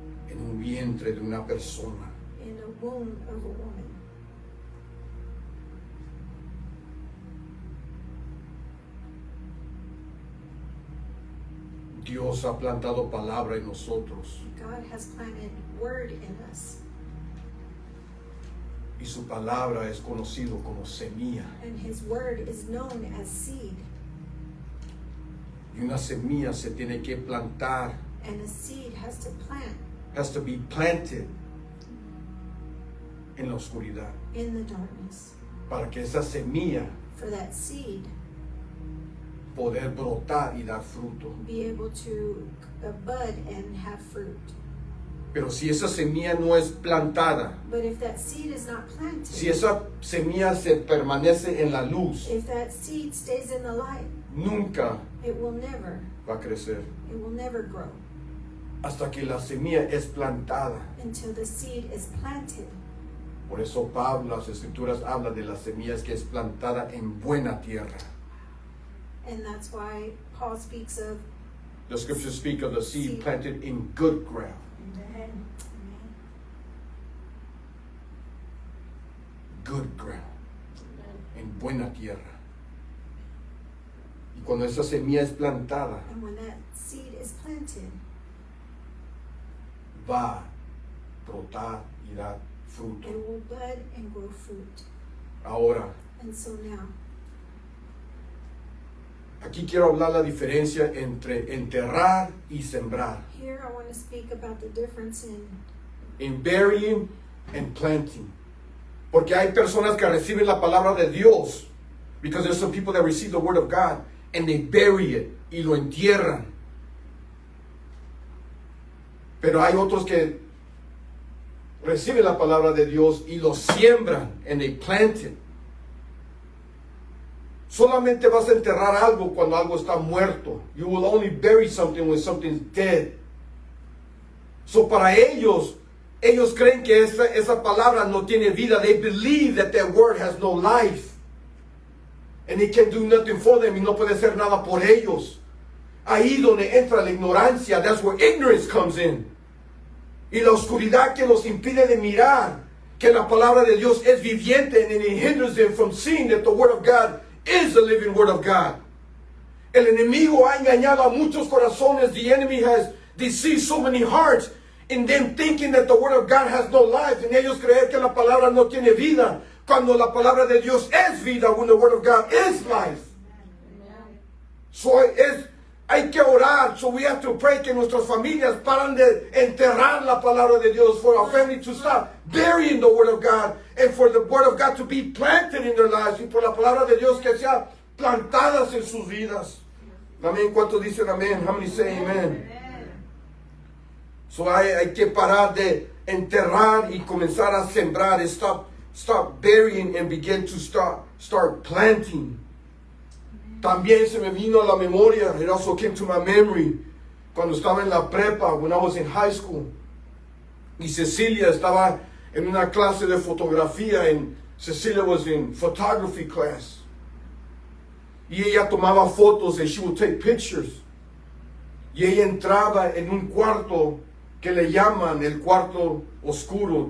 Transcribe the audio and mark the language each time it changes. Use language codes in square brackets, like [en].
[es] en un vientre de una persona. [en] in a womb of a woman. [es] Dios ha plantado palabra en nosotros [en] God has planted word in us, [es] y su palabra es conocido como semilla. [en] and his word is known as seed. [es] Y una semilla se tiene que plantar, [en] And a seed has to plant has to be planted [es] en la oscuridad, [en] in the darkness [es] para que esa semilla [en] for that seed [es] poder brotar y dar fruto. [en] be able to bud and have fruit. [es] Pero si esa semilla no es plantada, [en] But if that seed is not planted, [es] si esa semilla se permanece en la luz, [en] if that seed stays in the light, [es] nunca [en] it will never grow [es] hasta que la semilla es plantada. [en] until the seed is planted. [es] Por eso Pablo, las escrituras habla de las semillas que es plantada en buena tierra. [en] And that's why Paul speaks of The scriptures speak of the seed planted in good ground. Amen. Good ground, Amen. [es] en buena tierra. Y cuando esa semilla es plantada, [en] and when that seed is planted, [es] va a brotar y dar fruto. [en] it will bud and grow fruit. [es] Ahora, [en] And so now, [es] aquí quiero hablar la diferencia entre enterrar y sembrar. [en] here I want to speak about the difference In burying and planting. [es] Porque hay personas que reciben la palabra de Dios. [en] Because there's some people that receive the word of God and they bury it [es] y lo entierran. Pero hay otros que reciben la palabra de Dios y lo siembran [en] and they plant it. [es] Solamente vas a enterrar algo cuando algo está muerto. [en] You will only bury something when something's dead. [es] So para ellos creen que esa palabra no tiene vida. [en] They believe that that word has no life. And it can do nothing for them. [es] Y no puede hacer nada por ellos. Ahí donde entra la ignorancia. [en] That's where ignorance comes in. [es] Y la oscuridad que los impide de mirar que la palabra de Dios es viviente, [en] and it hinders them from seeing that the word of God is the living word of God. [es] El enemigo ha engañado a muchos corazones. [en] The enemy has deceived so many hearts in them thinking that the word of God has no life. [es] En ellos creer que la palabra no tiene vida, cuando la palabra de Dios es vida, [en] when the word of God is life. Amen. [es] So hay que orar. [en] So we have to pray [es] que nuestras familias paran de enterrar la palabra de Dios, [en] for our family to stop burying the word of God, and for the word of God to be planted in their lives, [es] y por la palabra de Dios que sea plantadas en sus vidas. Amén. ¿Cuántos dicen amén? [en] How many say amen? [es] So hay que parar de enterrar y comenzar a sembrar, [en] and stop burying and begin to start planting. [es] También se me vino a la memoria, [en] it also came to my memory, [es] cuando estaba en la prepa, [en] when I was in high school. [es] Y Cecilia estaba en una clase de fotografía, [en] and Cecilia was in photography class. [es] Y ella tomaba fotos, [en] and she would take pictures. [es] Y ella entraba en un cuarto que le llaman el cuarto oscuro.